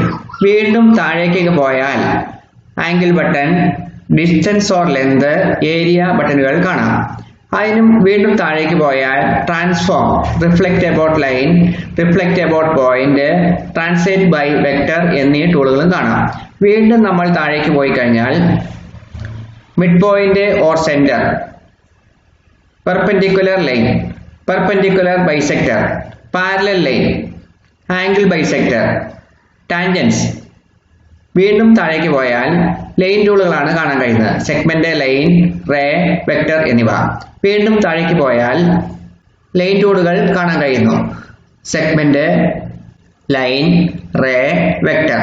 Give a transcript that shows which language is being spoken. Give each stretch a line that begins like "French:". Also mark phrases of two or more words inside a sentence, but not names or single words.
Malayalam: വീണ്ടും താഴേക്ക് പോയാൽ
English: angle button, distance or length,
Malayalam: ഏരിയ ബട്ടണുകൾ കാണാം. അതിനും വീണ്ടും താഴേക്ക് പോയാൽ ട്രാൻസ്ഫോം,
English: reflect about line, reflect about point, translate by vector
Malayalam: എന്നീ ടൂളുകളും കാണാം. വീണ്ടും നമ്മൾ താഴേക്ക് പോയി കഴിഞ്ഞാൽ
English: midpoint or centre, perpendicular line, perpendicular bisector, parallel line, angle bisector, tangents.
Malayalam: വീണ്ടും താഴേക്ക് പോയാൽ ലൈൻ ടൂളുകളാണ് കാണാൻ കഴിയുന്നത്.
English: segment, line, ray, vector എന്നിവ.
Malayalam: വീണ്ടും താഴേക്ക് പോയാൽ ലൈൻ ടൂളുകൾ കാണാൻ കഴിയുന്നു.
English: segment, line, ray, vector.